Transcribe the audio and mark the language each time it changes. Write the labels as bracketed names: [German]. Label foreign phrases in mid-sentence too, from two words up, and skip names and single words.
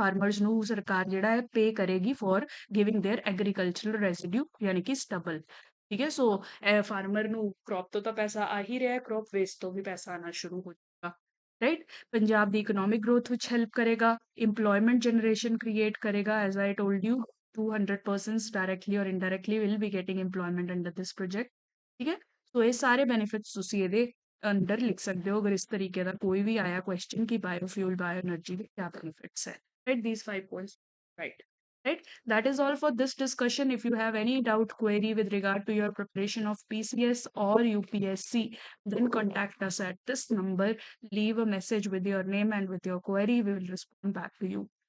[Punjabi] ਫਾਰਮਰਸ ਨੂੰ ਸਰਕਾਰ ਜਿਹੜਾ ਹੈ ਪੇ ਕਰੇਗੀ [English] for giving their agricultural residue [Punjabi] ਯਾਨੀ ਕਿ ਸਟਬਲ। ਠੀਕ ਹੈ, ਸੋ ਫਾਰਮਰ ਨੂੰ ਕ੍ਰੌਪ ਤੋਂ ਤਾਂ ਪੈਸਾ ਆ ਹੀ ਰਿਹਾ, [English] crop waste [Punjabi] ਤੋਂ ਵੀ ਪੈਸਾ ਆਣਾ ਸ਼ੁਰੂ ਹੋ ਜਾਏਗਾ, ਰਾਈਟ? ਪੰਜਾਬ ਦੀ [English] economic growth [Punjabi] ਵਿੱਚ ਹੈਲਪ ਕਰੇਗਾ, [English] employment generation create [Punjabi] ਕਰੇਗਾ। [English] as I told you 200 persons directly or indirectly will be getting employment under this project। [Punjabi] ਠੀਕ ਹੈ, ਸੋ ਇਹ ਸਾਰੇ ਬੈਨੀਫਿਟਸ ਤੁਸੀਂ ਇਹਦੇ ਅੰਡਰ ਲਿਖ ਸਕਦੇ ਹੋ, ਅਗਰ ਇਸ ਤਰੀਕੇ ਦਾ ਕੋਈ ਵੀ ਆਇਆ ਕੁਐਸਚਨ ਕਿ [English] biofuel bio energy [Punjabi] ਦੇ क्या benefits है, [English] right? These 5 points, right? That is all for this discussion. If you have any doubt, query with regard to your preparation of PCS or UPSC, then contact us at this number. Leave a message with your name and with your query. We will respond back to you, right?